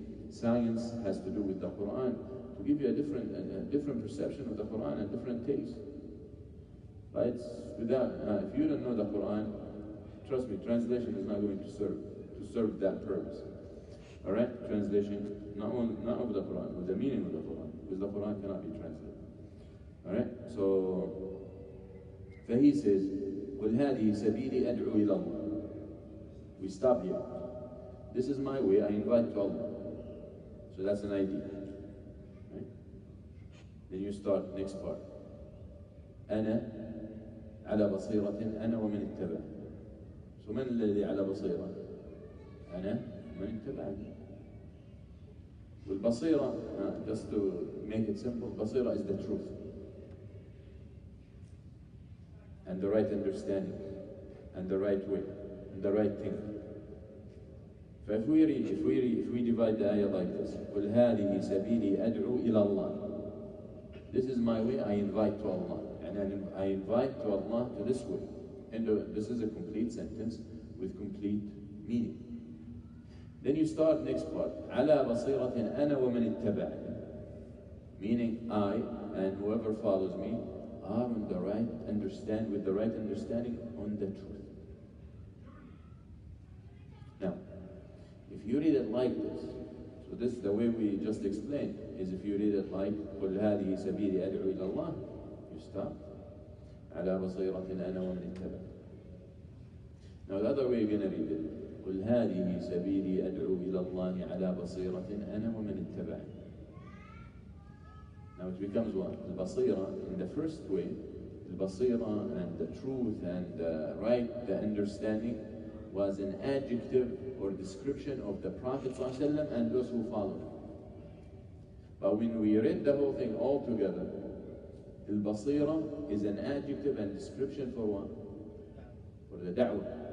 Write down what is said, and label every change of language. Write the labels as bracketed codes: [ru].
[en] Science has to do with the Quran to give you a different perception of the Quran and different taste. Right? Without, if you don't know the Quran, trust me, translation is not going to serve that purpose. All right? Translation, not of the Quran, but the meaning of the Quran, because the Quran cannot be translated. All right? So, فhe says, [ar] قُلْ هَذِهِ سَبِيلِي أَدْعُو إِلَى اللَّهِ. [en] We stop here. This is my way, I invite to Allah. So that's an idea. Right? Then you start next part. [ar] أنا على بصيرة أنا ومن اتبع. So من الذي على بصيرة؟ أنا ومن اتبعني. [en] والبصيرة, just to make it simple, بصيرة is the truth and the right understanding and the right way and the right thing. So if we divide the ayah like this, [ar] قُلْ هَذِهِ سَبِيلِي أَدْعُو إِلَى اللَّهِ. [en] This is my way, I invite to Allah. And I invite to Allah to this way. And this is a complete sentence with complete meaning. Then you start next part. [ar] عَلَى بَصِيرَةٍ أَنَا وَمَنِ اتَّبَعَنِي. [en] Meaning I and whoever follows me are on the right with the right understanding on the truth. Now, if you read it like this, so this is the way we just explained, is if you read it like [ar] قُلْ هَذِهِ سَبِيلِي أَدْعُو إِلَى اللَّهِ, [en] you stop. [ar] عَلَى بَصِيرَةٍ أَنَا وَمَنِ اتَّبَعَنِي. [en] Now the other way you're going to read it, [ar] قُلْ هَذِهِ سَبِيلِي أَدْعُو إِلَى اللَّهِ عَلَى بَصِيرَةٍ أَنَا وَمَنِ اتَّبَعَنِي. [en] Now it becomes what? Al-Basira, in the first way, Al-Basira and the truth and the understanding was an adjective or description of the Prophet ﷺ and those who follow him. But when we read the whole thing all together, Al-Basira is an adjective and description for what? For the da'wah.